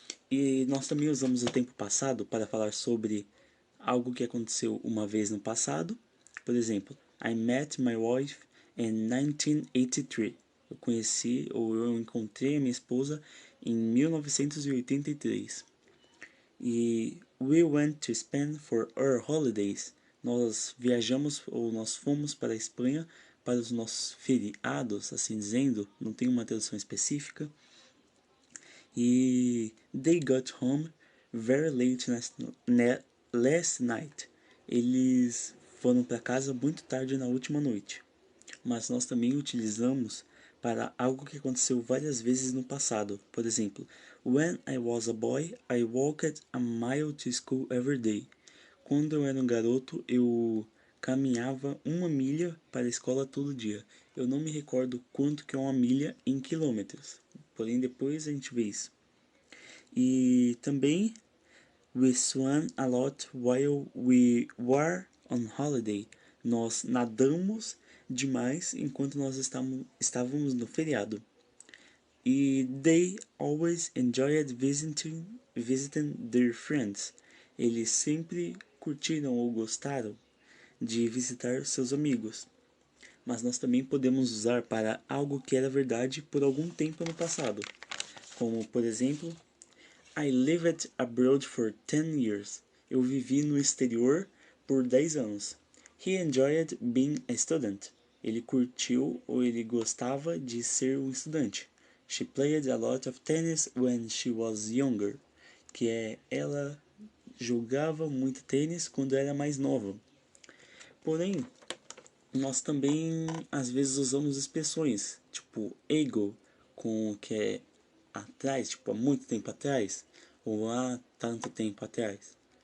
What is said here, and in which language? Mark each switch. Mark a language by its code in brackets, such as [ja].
[pt] E nós também usamos o tempo passado para falar sobre algo que aconteceu uma vez no passado. Por exemplo, [en] I met my wife in 1983. [pt] Eu conheci ou eu encontrei a minha esposa em 1983. [en] E we went to Spain for our holidays. [pt] Nós viajamos ou nós fomos para a Espanha para os nossos feriados, assim dizendo, não tem uma tradução específica. [en] E they got home very late last night. [pt] Eles foram para casa muito tarde na última noite. Mas nós também utilizamos para algo que aconteceu várias vezes no passado. Por exemplo, [en] when I was a boy, I walked a mile to school every day. [pt] Quando eu era um garoto, eu caminhava 1 milha para a escola todo dia. Eu não me recordo quanto que é 1 milha em quilômetros, porém depois a gente vê isso. E também, [en] we swam a lot while we were on holiday. [pt] Nós nadamos demais enquanto nós estávamos no feriado. [en] E they always enjoyed visiting their friends. [pt] Eles sempre curtiram ou gostaram de visitar seus amigos. Mas nós também podemos usar para algo que era verdade por algum tempo no passado. Como, por exemplo, [en] I lived abroad for 10 years. [pt] Eu vivi no exterior por 10 anos. [en] He enjoyed being a student. [pt] Ele curtiu ou ele gostava de ser um estudante. [en] She played a lot of tennis when she was younger. [pt] Que é, ela jogava muito tênis quando era mais nova. Porém, nós também às vezes usamos expressões, tipo ago, com que é atrás, tipo há muito tempo atrás, ou há tanto tempo atrás.